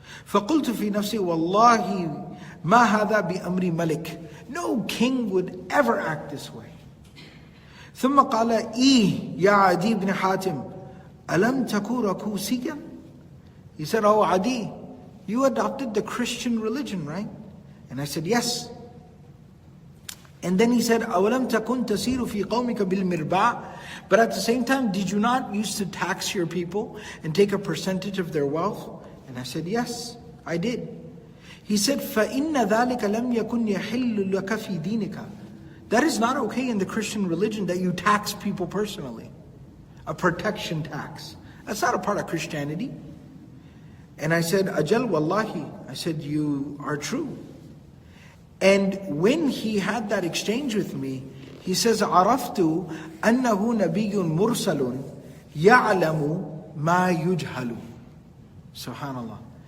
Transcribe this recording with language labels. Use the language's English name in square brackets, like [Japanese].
[Arabic] فَقُلْتُ فِي نَفْسِي وَاللَّهِ مَا هَذَا بِأَمْرِ مَلِكٍ. [English] No king would ever act this way. [Arabic] ثُمَّ قَالَ إِي يَا عَدِيْ بْنِ حَاتِمٍ أَلَمْ تَكُوا رَكُوسِيًّا. [English] He said, "Oh Adiy, you adopted the Christian religion, right?" And I said, "Yes." And then he said, [Arabic] أَوَلَمْ تَكُنْ تَسِيرُ فِي قَوْمِكَ بِالْمِرْبَعِ. [English] But at the same time, did you not used to tax your people and take a percentage of their wealth? And I said, "Yes, I did." He said, [Arabic] فَإِنَّ ذَلِكَ لَمْ يَكُنْ يَحِلُّ لَكَ فِي دِينِكَ. [English] That is not okay in the Christian religion that you tax people personally. A protection tax. That's not a part of Christianity. And I said, [Arabic] "Ajal wallahi." [English] I said, "You are true." And when he had that exchange with me, he says, [Arabic] عَرَفْتُ أَنَّهُ نَبِيٌّ مُرْسَلٌ يَعْلَمُ مَا يُجْهَلُ. [English] Subhanallah.